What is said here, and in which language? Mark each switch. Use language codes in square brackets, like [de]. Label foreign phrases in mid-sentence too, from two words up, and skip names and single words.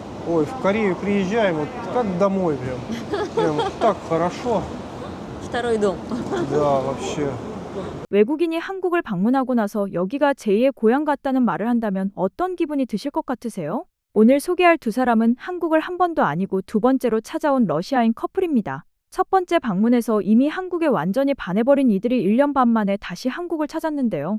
[ru] Ой, в Корею приезжаем, вот как домой прям. Прям так хорошо. Второй дом. Да, вообще. [ko] 외국인이 한국을 방문하고 나서 여기가 제2의 고향 같다는 말을 한다면 어떤 기분이 드실 것 같으세요? 오늘 소개할 두 사람은 한국을 한 번도 아니고 두 번째로 찾아온 러시아인 커플입니다. 첫 번째 방문에서 이미 한국에 완전히 반해버린 이들이 1년 반 만에 다시 한국을 찾았는데요.